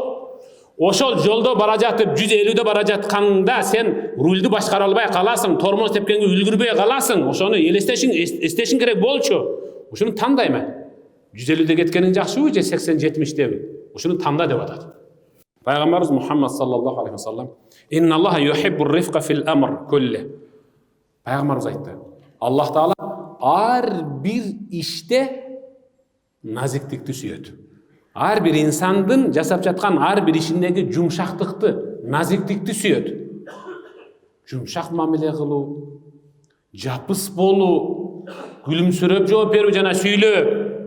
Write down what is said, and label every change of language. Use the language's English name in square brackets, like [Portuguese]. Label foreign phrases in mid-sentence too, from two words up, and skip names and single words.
[Kyrgyz] Ошол жолдо бара жатып 150де бара жатканда сен рульду башкара албай каласың, тормоз тепкенге үлгүрбөй каласың. Ошону эстешиң керек болчу. Ушуну тандайм. 150де кеткениң жакшыбы же 80-70деби? Ушуну танда деп атат. [Arabic] Пайгамбарыбыз Мухаммад صلى الله عليه وسلم «إن الله يحب الرفق في الأمر كله». [Kyrgyz] Пайгамбарыбыз айтты. Аллах Таала ар бир иште назиктикти сүйөт. Ар бир инсандын жасап жаткан ар бир ишиндеги жумшактыкты, назиктикти сүйөт. Жумшак мамиле кылуу, жапыс болуу, күлүмсүрөп жооп берүү жана сүйлөө.